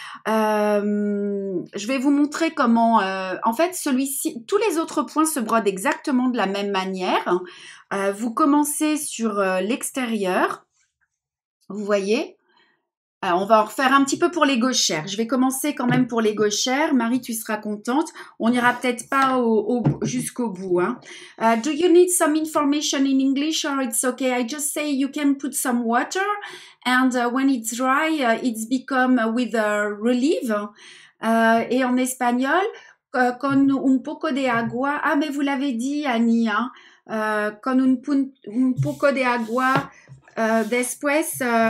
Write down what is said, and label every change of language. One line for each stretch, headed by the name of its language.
French: Je vais vous montrer comment... en fait, celui-ci, tous les autres points se brodent exactement de la même manière. Vous commencez sur l'extérieur. Vous voyez? Alors, on va en refaire un petit peu pour les gauchères. Je vais commencer quand même pour les gauchères. Marie, tu seras contente. On n'ira peut-être pas jusqu'au bout. Hein.
English: Do you need some information in English or it's okay? I just say you can put some water and when it's dry, it's become with a relief.
French: Et en espagnol,
Spanish: con un poco de agua.
French: Ah, mais vous l'avez dit, Annie. Hein.
Spanish: Con un poco de agua después...